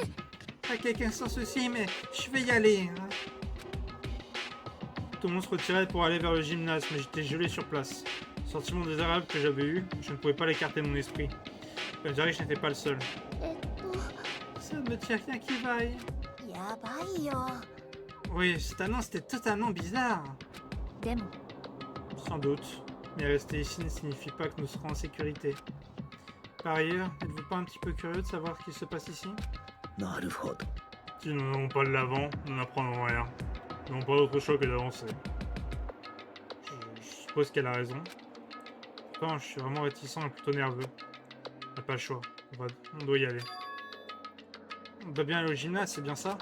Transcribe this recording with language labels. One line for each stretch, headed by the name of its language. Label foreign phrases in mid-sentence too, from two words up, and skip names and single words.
French: Pas quelqu'un sans souci, mais je vais y aller. Tout le monde se retirait pour aller vers le gymnase, mais j'étais gelé sur place. Sentiment désagréable que j'avais eu, je ne pouvais pas l'écarter de mon esprit. On dirait que je n'étais pas le seul. えっ Ça ne me tient rien qui vaille.
Japanese: とやばいよ
French: Oui, cette annonce était totalement bizarre.
Japanese: でも
French: Sans doute, mais rester ici ne signifie pas que nous serons en sécurité. Par ailleurs, n'êtes-vous pas un petit peu curieux de savoir ce qui se passe ici?
Japanese: なるほど
French: Si nous n'allons pas de l'avant, nous n'apprendrons rien. Nous n'avons pas d'autre choix que d'avancer. Je suppose qu'elle a raison. Pourtant, je suis vraiment réticent et plutôt nerveux. On n'a pas le choix. On doit y aller. On doit bien aller au gymnase, c'est bien ça?